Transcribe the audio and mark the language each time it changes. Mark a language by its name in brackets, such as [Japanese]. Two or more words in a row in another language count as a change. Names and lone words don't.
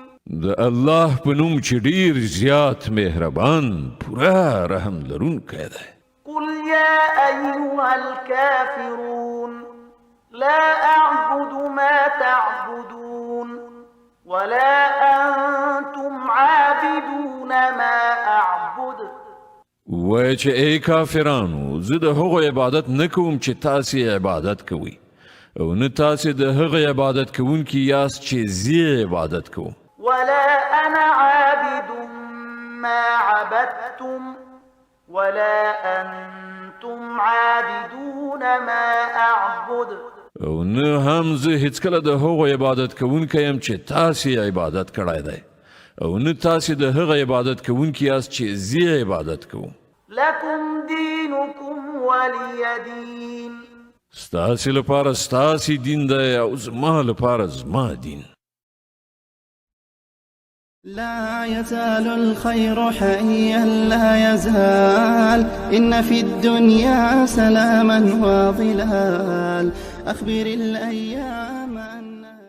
[Pashto] د الله په نوم چې ډیر زیات مهربان پوره رحم لرونکی دی. [Arabic] قل يا أيها الكافرون لا أعبد ما تعبدون ولا أنتم عابدون ما أعبد. [Pashto] وای چې ای کافرانو زه د هغو عبادت نه کوم چې تاسې عبادت کوئ او نه تاسې د هغه عبادت کوونکي یاست چې زه عبادت کوم. [Arabic] ولا أنا عابد ما عبدتم ولا أنتم عابدون ما أعبد. [Pashto] او نه هم زه هیڅکله د هغو عبادت کوونکی یم چې تاسې عبادت کړی دی او نه تاسې د هغه عبادت کوونکي یاست چې زه عبادت کوم. [Arabic] لكم دينكم ولي دين. [Pashto] ستاسې لپاره ستاسې دین دی او زما لپاره زما دین. [Arabic] لا يزال الخير حيا لا يزال إن في الدنيا سلاما وظلال أخبر الأيام أن